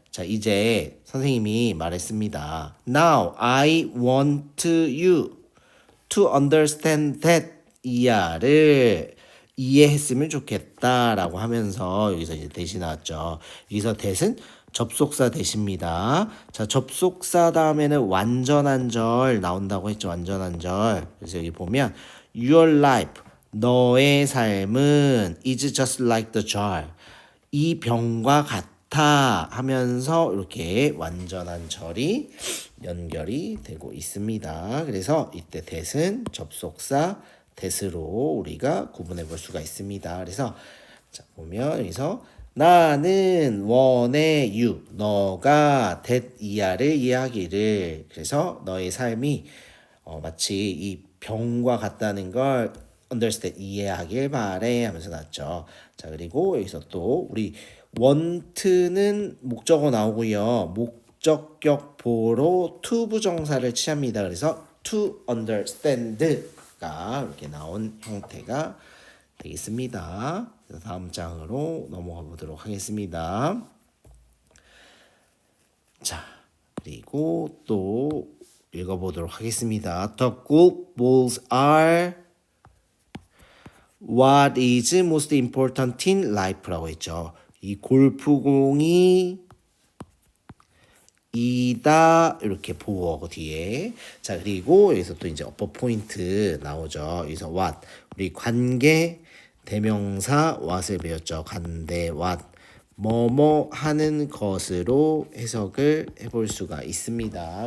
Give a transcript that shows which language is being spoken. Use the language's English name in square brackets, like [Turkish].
[Korean] 자, 이제 선생님이 말했습니다. [English] Now, I want you to understand that [Korean] 이하를 이해했으면 좋겠다라고 하면서 여기서 이제 대시 나왔죠. 여기서 that은 접속사 대시입니다. 자, 접속사 다음에는 완전한 절 나온다고 했죠. 완전한 절. 그래서 여기 보면 [English] your life [Korean] 너의 삶은 [English] is just like the jar. [Korean] 이 병과 같아 하면서 이렇게 완전한 절이 연결이 되고 있습니다. 그래서 이때 that은 접속사 that으로 우리가 구분해 볼 수가 있습니다. 그래서 자, 보면 여기서 나는 원해 you 너가 that 이하를 이해하기를. 그래서 너의 삶이 마치 이 병과 같다는 걸 understand 이해하길 바래 하면서 나왔죠. 자, 그리고 여기서 또 우리 want는 목적어 나오고요. 목적격 보로 to 부정사를 취합니다. 그래서 to understand가 이렇게 나온 형태가 되겠습니다. 다음 장으로 넘어가 보도록 하겠습니다. 자, 그리고 또 읽어보도록 하겠습니다. [English] The golf balls are what is most important in life라고 했죠. [Korean] 이 골프공이 이다 이렇게 보어 뒤에. 자, 그리고 여기서 또 이제 어퍼 포인트 나오죠. 여기서 what 우리 관계 대명사 what을 배웠죠. 관대 what 뭐뭐 하는 것으로 해석을 해볼 수가 있습니다.